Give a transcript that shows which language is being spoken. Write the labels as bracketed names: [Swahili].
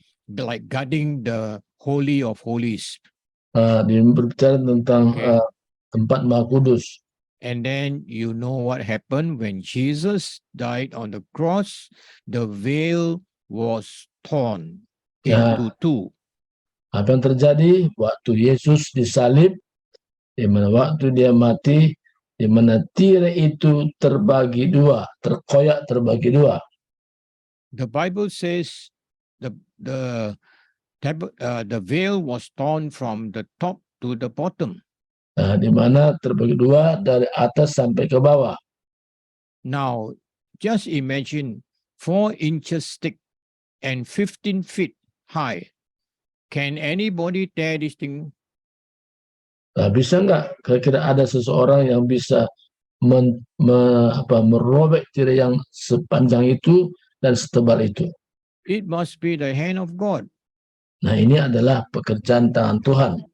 [English] Like guarding the Holy of Holies. [Indonesian] Berbicara tentang tempat Maha Kudus. [English] And then you know what happened when Jesus died on the cross, the veil was torn into two. [Indonesian] Apa yang terjadi waktu Yesus disalib, di mana waktu dia mati, di mana tirai itu terbagi dua, terkoyak terbagi dua. [English] The Bible says the veil was torn from the top to the bottom. [Indonesian] Di mana terbagi dua dari atas sampai ke bawah. [English] Now, just imagine 4 inches thick and 15 feet high. Can anybody tear this thing? [Indonesian] Bisa nggak kira-kira ada seseorang yang bisa merobek tirai yang sepanjang itu dan setebal itu? [English] It must be the hand of God. [Indonesian] Nah, ini adalah pekerjaan tangan Tuhan.